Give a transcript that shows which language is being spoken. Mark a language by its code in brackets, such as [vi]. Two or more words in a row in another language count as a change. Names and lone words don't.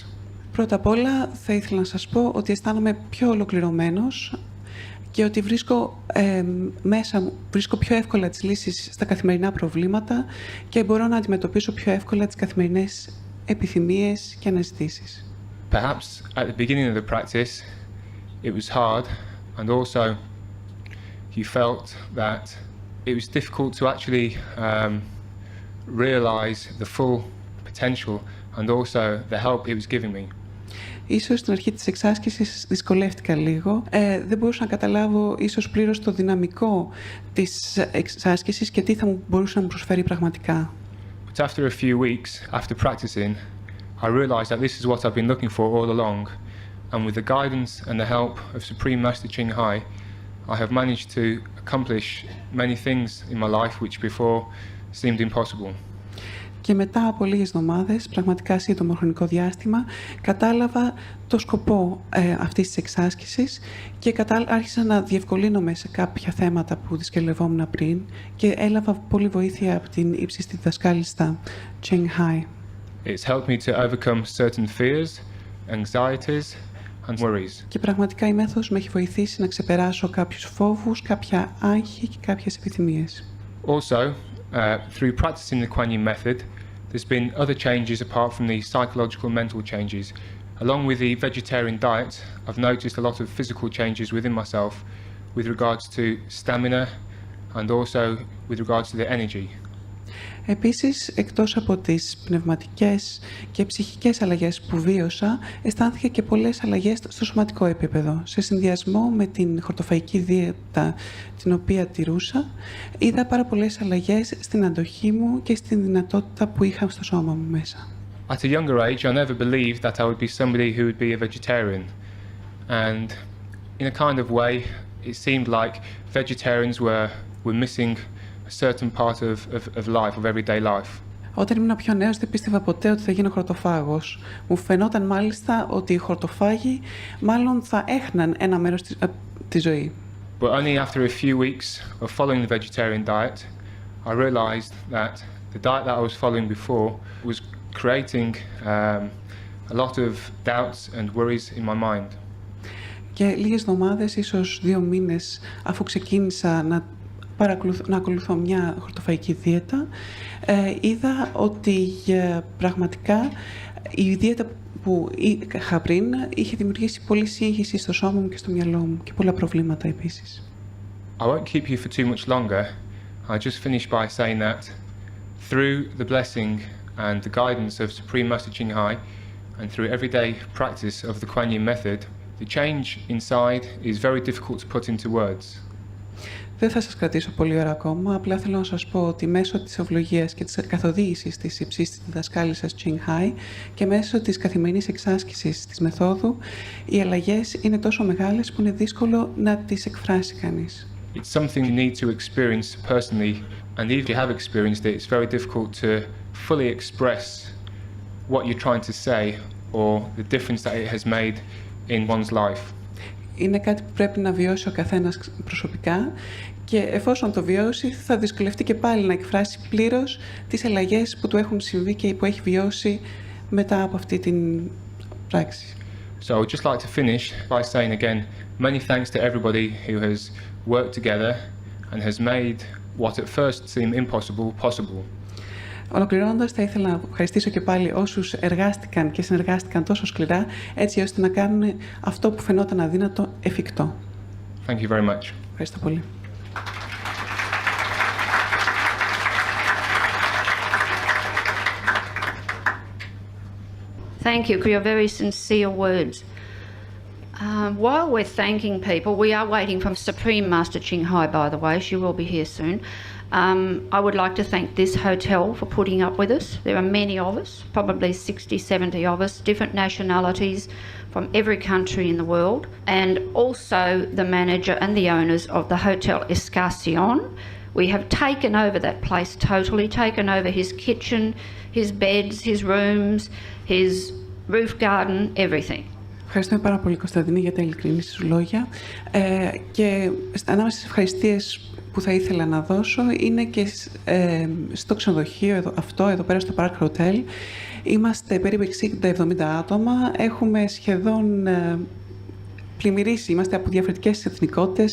[el] Πρώτα απ' όλα θα ήθελα να σας πω ότι αισθάνομαι πιο ολοκληρωμένος και ότι μέσα μου βρίσκω πιο εύκολα τις λύσεις στα καθημερινά προβλήματα και μπορώ να αντιμετωπίσω πιο εύκολα τις καθημερινές επιθυμίες και αναζητήσεις. [en] Perhaps at the beginning of the practice it was hard and also you felt that it was difficult to actually realize the full potential and also the help it was giving me. [el] Ίσως στην αρχή της εξάσκησης δυσκολεύτηκα λίγο. Δεν μπορούσα να καταλάβω ίσως πλήρως το δυναμικό της εξάσκησης και τι θα μου μπορούσε να μου προσφέρει πραγματικά. [en] But after a few weeks, after practicing, I realized that this is what I've been looking for all along, and with the guidance and the help of Supreme Master Hai, I have managed to accomplish many things in my life which before seemed impossible. [el] Και μετά από λίγες εβδομάδες, πραγματικά σύντομο χρονικό διάστημα, κατάλαβα το σκοπό αυτής της εξάσκησης και άρχισα να διευκολύνομαι σε κάποια θέματα που δυσκολευόμουν πριν και έλαβα πολύ βοήθεια από την ύψιστη διδασκάλιστα Hai. [en] It's helped me to overcome certain fears, anxieties and worries. [el] Και πραγματικά η μέθοδος με έχει βοηθήσει να ξεπεράσω κάποιους φόβους, κάποια άγχη και κάποιες επιθυμίες. [en] Also, through practicing the Kuan Yin method, there's been other changes apart from the psychological mental changes. Along with the vegetarian diet, I've noticed a lot of physical changes within myself with regards to stamina and also with regards to the energy. [el] Επίσης, εκτός από τις πνευματικές και ψυχικές αλλαγές που βίωσα, αισθάνθηκα και πολλές αλλαγές στο σωματικό επίπεδο. Σε συνδυασμό με την χορτοφαϊκή δίαιτα την οποία τηρούσα, είδα πάρα πολλές αλλαγές στην αντοχή μου και στην δυνατότητα που είχα στο σώμα μου μέσα. [en] At a younger age, I never believed that I would be somebody who would be a vegetarian. And in a kind of way, it seemed like vegetarians were missing a certain part of life, of everyday life. [el] Όταν ήμουν πιο νέος δεν πίστευα ποτέ ότι θα γίνω χορτοφάγος. Μου φαινόταν μάλιστα ότι οι χορτοφάγοι μάλλον θα έχναν ένα μέρος της ζωής. [en] But only after a few weeks of following the vegetarian diet, I realized that the diet that I was following before was creating a lot of doubts and worries in my mind. [el] Και λίγες εβδομάδες, ίσως 2 μήνες, αφού ξεκίνησα να ακολουθώ μια χορτοφαϊκή δίαιτα, είδα ότι πραγματικά η δίαιτα που είχα πριν είχε δημιουργήσει πολλή σύγχυση στο σώμα μου και στο μυαλό μου και πολλά προβλήματα επίσης. [en] I won't keep you for too much longer. I'll just finish by saying that through the blessing and the guidance of Supreme Master Ching Hai and through everyday practice of the Kuan Yin method, the change inside is very difficult to put into words. [el] Δεν θα σας κρατήσω πολύ ώρα ακόμα, απλά θέλω να σας πω ότι μέσω της ευλογίας και της καθοδήγησης της υψίστης διδασκάλισσας Ching Hai και μέσω της καθημερινής εξάσκησης της μεθόδου, οι αλλαγές είναι τόσο μεγάλες που είναι δύσκολο να τις εκφράσει κανείς. [en] It's something you need to experience personally, and if you have experienced it, it's very difficult to fully express what you're trying to say or the difference that it has made in one's life. [el] Είναι κάτι που πρέπει να βιώσει ο καθένας προσωπικά και εφόσον το βιώσει θα δυσκολευτεί και πάλι να εκφράσει πλήρως τις αλλαγές που του έχουν συμβεί και που έχει βιώσει μετά από αυτή την πράξη. [en] So I would just like to finish by saying again, many thanks to everybody who has worked together and has made what at first seemed impossible possible. [el] Ολοκληρώνοντας, θα ήθελα να ευχαριστήσω και πάλι όσους εργάστηκαν και συνεργάστηκαν τόσο σκληρά, έτσι ώστε να κάνουν αυτό που φαινόταν αδύνατο εφικτό. [en] Thank you very much. [el] Ευχαριστώ πολύ. [en] Thank you for your very sincere words. While we're thanking people, we are waiting for Supreme Master Ching Hai, by the way. She will be here soon. I would like to thank this hotel for putting up with us. There are many of us, probably 60, 70 of us, different nationalities from every country in the world, and also the manager and the owners of the Hotel Escassion. We have taken over that place totally, taken over his kitchen, his beds, his rooms, his roof garden, everything. [el] Ευχαριστούμε πάρα πολύ, Κωνσταντίνη, για τα ειλικρινή σου λόγια. Και ανάμεσα στις ευχαριστίες που θα ήθελα να δώσω είναι και στο ξενοδοχείο εδώ πέρα στο Park Hotel. Είμαστε περίπου 60-70 άτομα. Έχουμε σχεδόν πλημμυρίσει, είμαστε από διαφορετικές εθνικότητες.